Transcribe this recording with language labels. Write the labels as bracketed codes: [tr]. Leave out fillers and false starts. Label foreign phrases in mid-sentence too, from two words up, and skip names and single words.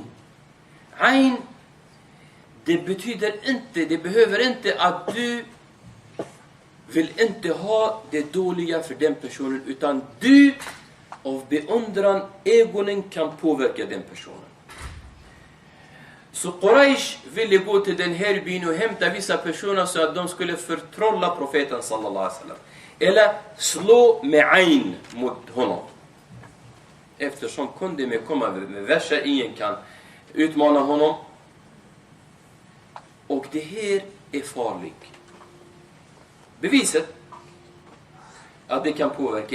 [sv] Ain, det betyder inte, det behöver inte att du vill inte ha det dåliga för den personen. Utan du av beundran, ögonen kan påverka den personen. Så Quraysh ville gå till den här byn och hämta vissa personer så att de skulle förtrolla profeten [ar] صلى الله عليه وسلم. [sv] Eller slå med ain mot honom. Eftersom kunde med komma med verser, ingen kan utmana honom. Och det här är farligt. Beviset att det kan påverka.